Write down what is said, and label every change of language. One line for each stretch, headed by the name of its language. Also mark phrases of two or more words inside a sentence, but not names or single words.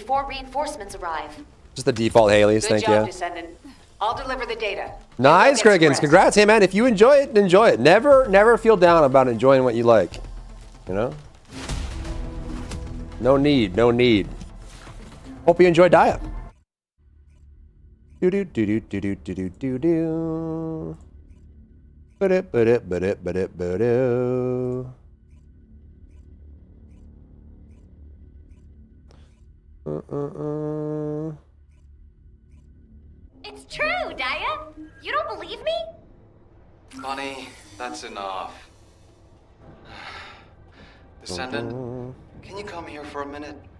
English: Before reinforcements arrive. Just the default Haley's, Good thank job, you. Descendant. I'll deliver the data. Nice, Go get some Kriggins. rest. Congrats. Hey, man, if you enjoy it, enjoy it. Never feel down about enjoying what you like. You know? No need, no need. Hope you enjoy Daya. Do do do do do do do do do do. Ba-da, ba-da, ba-da, ba-da, ba-da. It's true, Daya. You don't believe me? Bunny, that's enough. Descendant, can you come here for a minute?